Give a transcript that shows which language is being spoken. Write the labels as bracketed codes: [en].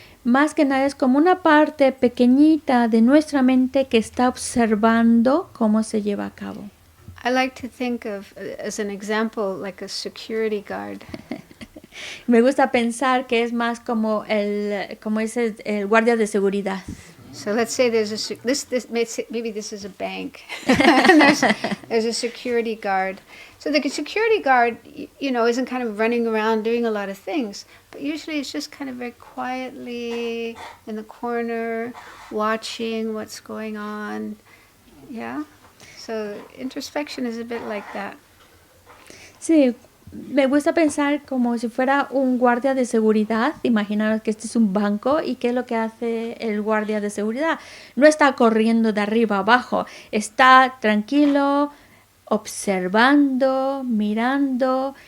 [es] Más que nada es como una parte pequeñita de nuestra mente que está observando cómo se lleva a cabo. [en] I like to think of, as an example, like a security guard. [es] Me gusta pensar que es más como el guardia de seguridad. [en] So let's say maybe this is a bank, and there's a security guard. So the security guard, isn't kind of running around doing a lot of things, but usually it's just kind of very quietly in the corner, watching what's going on. Yeah. So introspection is a bit like that. [es] Sí. Me gusta pensar como si fuera un guardia de seguridad. Imaginaros que este es un banco y ¿qué es lo que hace el guardia de seguridad? No está corriendo de arriba a abajo, está tranquilo, observando, mirando.